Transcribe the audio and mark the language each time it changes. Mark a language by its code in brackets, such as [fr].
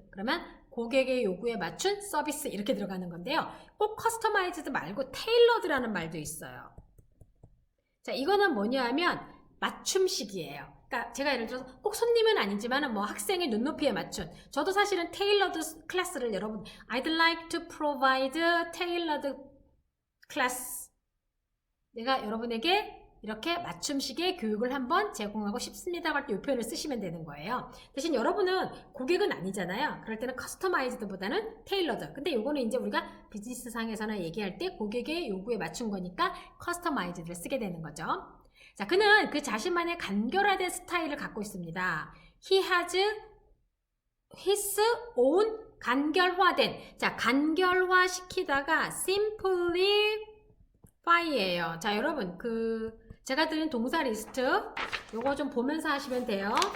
[ko] 그러면 고객의 요구에 맞춘 서비스 이렇게 들어가는 건데요. 꼭 커스터마이즈드 말고 테일러드라는 말도 있어요. 자, 이거는 뭐냐 하면 맞춤식이에요. 그러니까 제가 예를 들어서 꼭 손님은 아니지만 뭐 학생의 눈높이에 맞춘. 저도 사실은 테일러드 클래스를 여러분 [en] I'd like to provide tailored class. [ko] 내가 여러분에게 이렇게 맞춤식의 교육을 한번 제공하고 싶습니다 할 때 이 표현을 쓰시면 되는 거예요. 대신 여러분은 고객은 아니잖아요. 그럴 때는 커스터마이즈드보다는 테일러드. 근데 요거는 이제 우리가 비즈니스상에서는 얘기할 때 고객의 요구에 맞춘 거니까 커스터마이즈드를 쓰게 되는 거죠. 자, 그는 그 자신만의 간결화된 스타일을 갖고 있습니다. [en] He has his own 간결화된. [ko] 자, 간결화시키다가 simplify예요. 자, 여러분 제가 드린 동사 리스트 요거 좀 보면서 하시면 돼요.